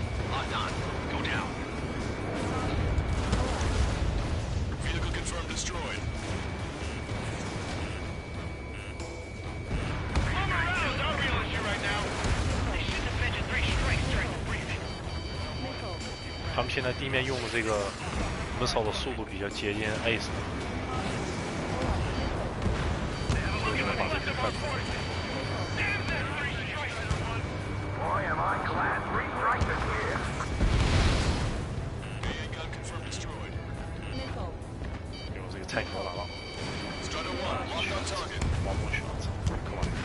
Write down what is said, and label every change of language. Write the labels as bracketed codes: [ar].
[en] Locked on. Go down. Vehicle confirmed destroyed. Move around. I'll reel you right now. They shouldn't have mentioned 3 strikes during the briefing. [zh] 他们现在地面用的这个 missile 的速度比较接近 Ace 的，所以现在把这个快跑。 [en] Damn that 3 strikes. Boy, am I glad 3 strikes is here. AA gun confirmed destroyed. [zh] 有这个菜鸟打到， [en] Strider 1, locked on target. [zh] 王博选择，干嘛？